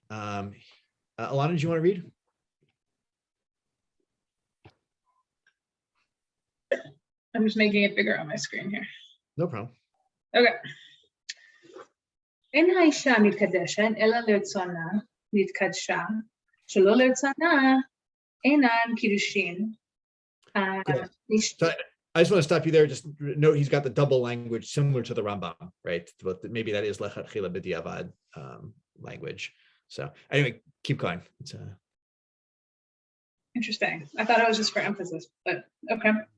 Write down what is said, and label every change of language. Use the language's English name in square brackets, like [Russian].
[English] Alana, do you want to read? I'm just making it bigger on my screen here. No problem. Okay. [Hebrew] אין האישה מתקדשת אלא לרצונה נתקדשה, שלא לרצונה אינן קידושין. [English] So I just want to stop you there. Just note he's got the double language similar to the Rambam, right? But maybe that is lechatchila b'diavad language. So anyway, keep going. It's interesting. I thought it was just for emphasis, but okay.